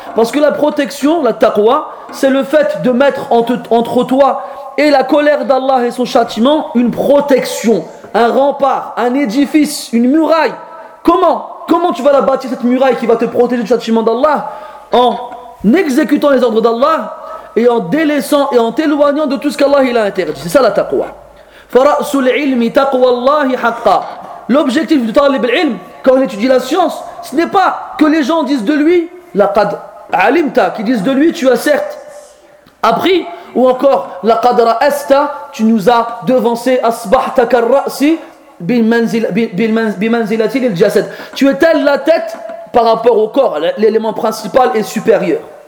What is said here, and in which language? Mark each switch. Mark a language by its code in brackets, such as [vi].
[fr] Parce que la protection, la taqwa, c'est le fait de mettre entre toi et la colère d'Allah et son châtiment une protection, un rempart, un édifice, une muraille. Comment tu vas la bâtir, cette muraille qui va te protéger du châtiment d'Allah? En exécutant les ordres d'Allah et en délaissant et en t'éloignant de tout ce qu'Allah il a interdit. C'est ça la taqwa. [ar] فرأس العلم تقوى الله حقا. [fr] L'objectif du talib al-ilm, quand on étudie la science, ce n'est pas que les gens disent de lui [ar] laqad alimta, [fr] qu'ils disent de lui tu as certes appris, ou encore [ar] laqad ra'asta, [fr] tu nous as devancé, [ar] asbahta karra'si bimanzilati liljasad, [fr] tu es telle la tête par rapport au corps, l'élément principal et supérieur.